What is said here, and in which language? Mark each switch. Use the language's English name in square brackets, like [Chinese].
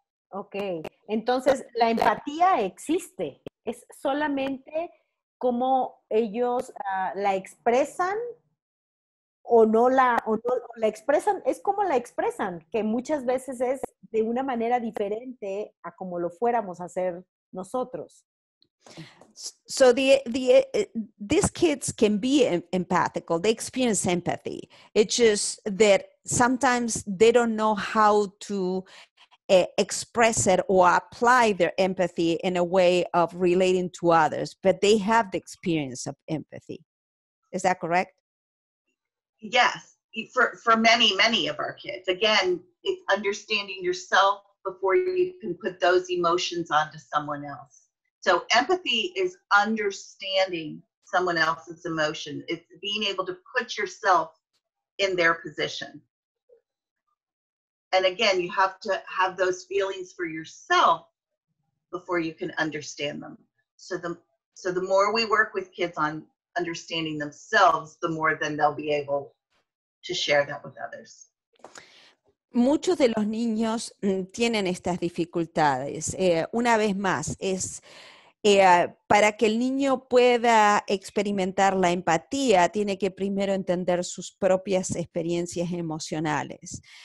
[Spanish] Ok, entonces la empatía existe, es solamente cómo ellos la expresan o no la expresan, es como la expresan, que muchas veces es de una manera diferente a como lo fuéramos a hacer nosotros. [English] So these kids can be empathical. They experience empathy. It's just that sometimes they don't know how to express it or apply their empathy in a way of relating to others, but they have the experience of empathy. Is that correct? Yes, for many of our kids. Again, it's understanding yourself before you can put those emotions onto someone else. So empathy is understanding someone else's emotion. It's being able to put yourself in their position. And again, you have to have those feelings for yourself before you can understand them. So the more we work with kids on understanding themselves, the more then they'll be able to share that with others. [Spanish] Muchos de los niños tienen estas dificultades. Una vez más, es para que el niño pueda experimentar la empatía, tiene que primero entender sus propias experiencias emocionales.